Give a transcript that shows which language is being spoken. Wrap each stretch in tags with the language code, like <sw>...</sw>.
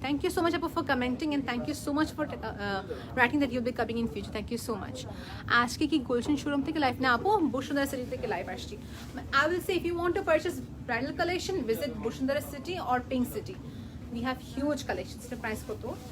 <en>Thank you so much Apu for commenting, and thank you so much for writing that you'll be coming in future. Thank you so much.</en> <bn>আজকে কি Gulshan showroom থেকে live না আপু, Bashundhara city থেকে live আসছি।</bn> <en>I will say if you want to purchase bridal collection, visit Bosundara City or Pink City. We have huge collections. The price</en> <bn>কত?</bn>